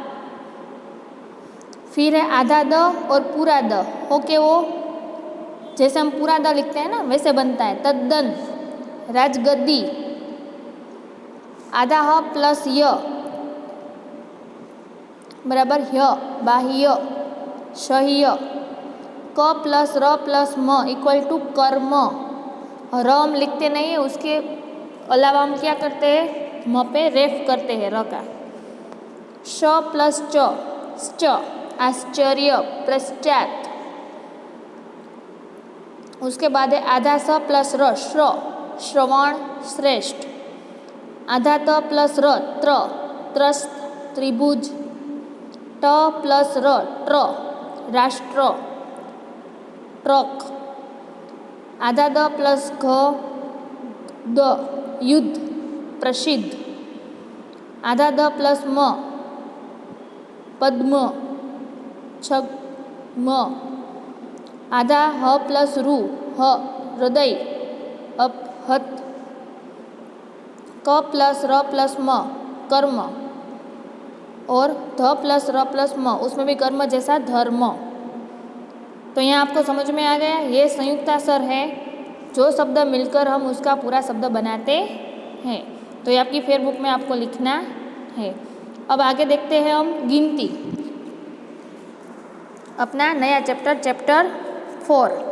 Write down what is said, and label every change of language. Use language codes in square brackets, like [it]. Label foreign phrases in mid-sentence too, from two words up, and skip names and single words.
[hi] फिर है आधा द और पूरा द, ओके, वो जैसे हम पूरा द लिखते हैं ना वैसे बनता है, तद्दन राजगद्दी। आधा ह प्लस य बराबर ह्य बाह्य सह्य। क प्लस र प्लस म [en] equal to [hi] कर्म। र हम लिखते नहीं है, उसके अलावा हम क्या करते हैं म पे रेफ करते हैं र का। श प्लस च श्च, आश्चर्य पश्चात। उसके बाद है आधा स प्लस र श्र, श्रवण श्रेष्ठ। आधा त प्लस र त्र, त्रस्त त्रिभुज। ट प्लस र ट्र, राष्ट्र ट्रक। आधा द प्लस घ द, युद्ध प्रसिद्ध। आधा द प्लस म पद्म छद्म। आधा ह प्लस रु ह, हृदय अपहत। क प्लस र प्लस म कर्म, और ध प्लस र प्लस म उसमें भी कर्म जैसा धर्म। तो यहाँ आपको समझ में आ गया, ये संयुक्ताक्षर है, जो शब्द मिलकर हम उसका पूरा शब्द बनाते हैं। तो ये आपकी फेयरबुक में आपको लिखना है। अब आगे देखते हैं हम गिनती, अपना नया चैप्टर 4।